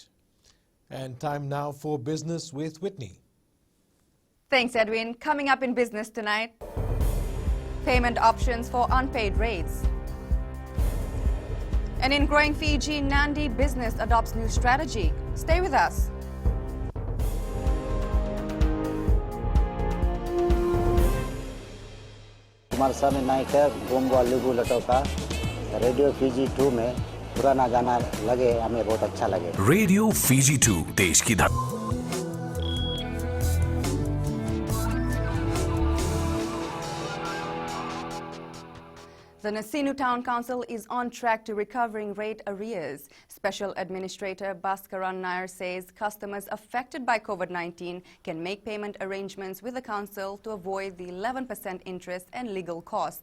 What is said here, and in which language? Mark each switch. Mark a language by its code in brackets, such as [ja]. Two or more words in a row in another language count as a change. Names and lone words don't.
[en] And time now for Business with Whitney. Thanks, Edwin. Coming up in business tonight, payment options for unpaid rates. And in growing Fiji, Nandi business adopts new strategy. Stay with us. [hif] कुमार साहब नायक है गोंगवा लुगु लटोका रेडियो फीजी 2 में पुराना गाना लगे हमें बहुत अच्छा लगे रेडियो फीजी 2 देश की धड़कन. [en] The Nasinu Town Council is on track to recovering rate arrears. Special Administrator Bhaskaran Nair says customers affected by COVID-19 can make payment arrangements with the council to avoid the 11% interest and legal costs.